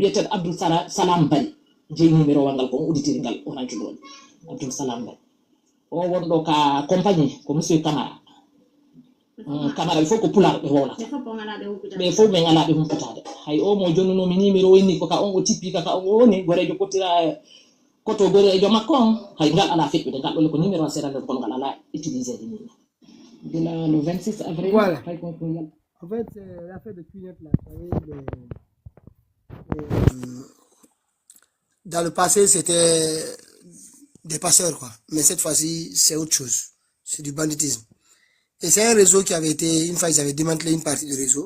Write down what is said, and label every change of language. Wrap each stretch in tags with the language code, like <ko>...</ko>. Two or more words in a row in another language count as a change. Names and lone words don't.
<ff>goy o wiete Abdou Salam Bari jeyi numéro wangal kon auditiri ngal orange ɗon abdoul salam ngal o wonɗo ka compagnie ko monsieur Camara Camara ɓe fof ko pular ɓe wolata ɓe fof ɓe ngalaɓe humpitade hay o mo jonnunomi numéro wonni ko ka on o tippi kaka on o woni gorejo kottira koto gorejo makko on hay ngal ala feƴƴude ngal ɗole ko numéro a seeɗa nder kono ngal ala utilisé de ni gila</ff> <fr>le 26 avril Voilà.</fr> <ff>hay kon ko yal</ff> <fr>En fait, l'affaire de clignote là, vous savez, dans le passé, c'était des passeurs, quoi. Mais cette fois-ci, c'est autre chose. C'est du banditisme. Et c'est un réseau qui avait été, une fois, ils avaient démantelé une partie du réseau.</fr>